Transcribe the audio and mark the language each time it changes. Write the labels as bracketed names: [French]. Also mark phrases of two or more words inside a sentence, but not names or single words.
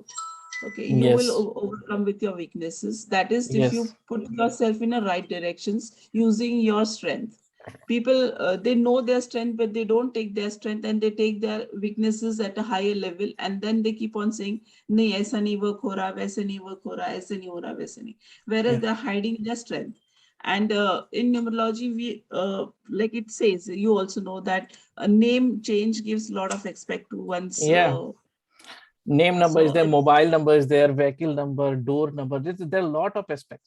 [English] Okay, you will Yes, overcome with your weaknesses. That is, if you yes, put yourself in the right directions using your strength. People, they know their strength, but they don't take their strength, and they take their weaknesses at a higher level, and then they keep on saying, [Hindi] नहीं ऐसा नहीं वर्क हो रहा, वैसा नहीं वर्क हो रहा, ऐसा नहीं हो रहा, वैसा नहीं. [English] Whereas yeah, they're hiding their strength. And in numerology, we like it says, you also know that a name change gives a lot of aspect to one's yeah. Name number is so there, mobile number is there, vehicle number, door number. There are a lot of aspects.